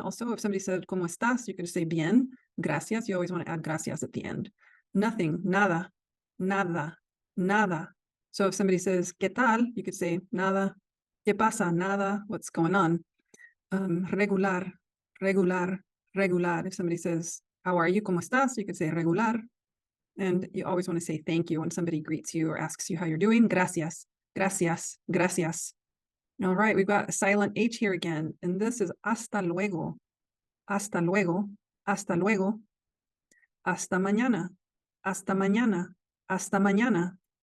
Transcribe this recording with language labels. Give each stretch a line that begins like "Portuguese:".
English: Also, if somebody said,
Spanish: ¿Cómo estás?
English: You could just say
Spanish: bien, gracias.
English: You always want to add
Spanish: gracias
English: at the end. Nothing,
Spanish: nada, nada, nada.
English: So if somebody says,
Spanish: ¿Qué tal?
English: You could say,
Spanish: nada. ¿Qué pasa? Nada.
English: What's going on? Regular, regular, regular. If somebody says, how are you?
Spanish: ¿Cómo estás?
English: You could say regular. And you always want to say thank you when somebody greets you or asks you how you're doing.
Spanish: Gracias, gracias, gracias.
English: All right, we've got a silent H here again. And this is
Spanish: hasta luego, hasta luego, hasta luego, hasta mañana, hasta mañana, hasta mañana.